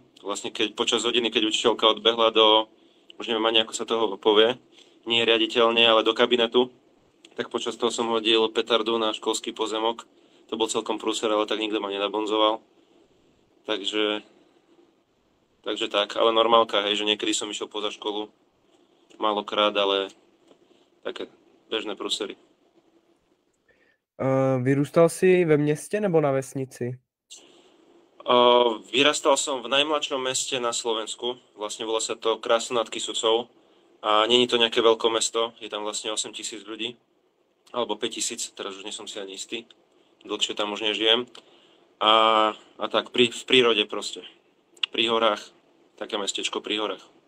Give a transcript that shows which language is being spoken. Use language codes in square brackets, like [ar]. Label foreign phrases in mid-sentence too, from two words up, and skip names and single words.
[sk] Vlastne počas hodiny, keď učiteľka odbehla už neviem ani ako sa toho povie, nie riaditeľne, ale do kabinetu, tak počas toho som hodil petardu na školský pozemok. To bol celkom prúser, ale tak nikto ma nenabonzoval. Takže tak, ale normálka, hej, že niekedy som išiel poza školu, málokrát, ale také bežné prúsery. [cs] Vyrůstal jsi ve městě nebo na vesnici? [sk] Vyrastal som v najmladšom meste na Slovensku, vlastne volá sa to Krásno nad Kysucou a není to nejaké veľké mesto, je tam vlastne 8 000 ľudí, alebo 5 000, teraz už nie som si ani istý, dlhšie tam už nežijem. A tak v prírode proste, pri horách, také mestečko pri horách.